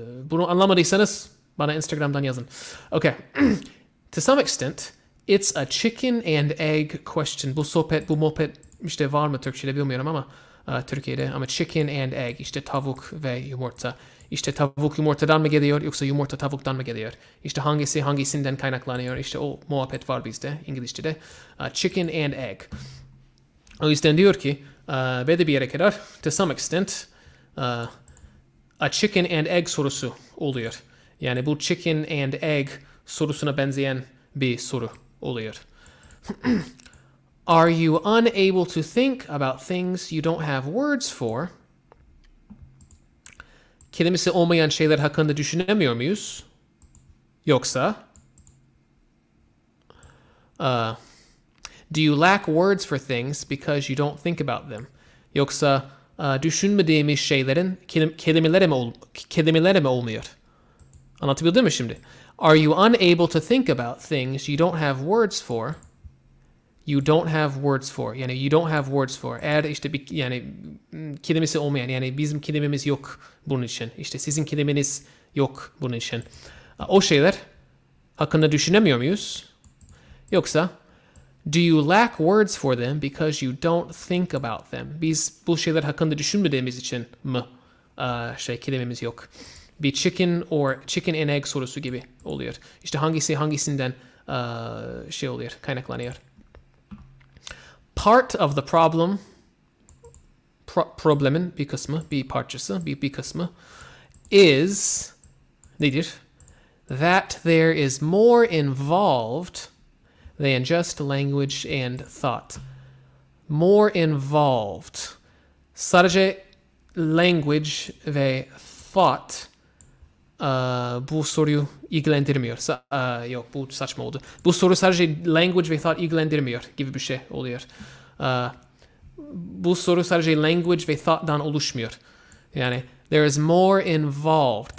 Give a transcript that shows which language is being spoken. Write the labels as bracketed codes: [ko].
[tr] Bunu anlamadıysanız bana Instagram'dan yazın. [en] Okay. To some extent it's a chicken and egg question. [tr] Bu sohbet, bu muhabbet işte var mı Türkçe'de bilmiyorum ama Türkiye'de ama chicken and egg işte tavuk ve yumurta. İşte tavuk yumurtadan mı geliyor yoksa yumurta tavuktan mı geliyor? İşte hangisi hangisinden kaynaklanıyor? İşte o muhabbet var bizde İngilizce'de. Chicken and egg. O yüzden diyor ki belli bir yere kadar [en] to some extent a chicken and egg [tr] sorusu oluyor. Yani bu chicken and egg sorusuna benzeyen bir soru oluyor. [en] Are you unable to think about things you don't have words for? [tr] Kelimesi olmayan şeyler hakkında düşünemiyor muyuz? [en] Yoksa do you lack words for things because you don't think about them? [tr] Yoksa düşünmediğimiz şeylerin kelimeleri mi olmuyor? Anlatabildim mi şimdi? [en] Are you unable to think about things you don't have words for? You don't have words for. Yani you don't have words for. [tr] Eğer işte bir yani kelimesi olmayan yani bizim kelimemiz yok bunun için. İşte sizin kelimeniz yok bunun için. O şeyler hakkında düşünemiyor muyuz? [en] Yoksa do you lack words for them because you don't think about them? [tr] Biz bu şeyler hakkında düşünmediğimiz için mi kelimemiz yok? Bir chicken and egg sorusu gibi oluyor. İşte hangisi hangisinden şey oluyor, kaynaklanıyor. [en] Part of the problem, [tr] problemin bir kısmı, bir parçası, bir kısmı is nedir? [en] That there is more involved than just language and thought. More involved. [tr] Sadece language ve thought bu soruyu ilgilendirmiyor. Yok bu saçma oldu. Bu soru sadece language ve thought ilgilendirmiyor gibi bir şey oluyor. Bu soru sadece language ve thought'dan oluşmuyor. [en] Yani there is more involved.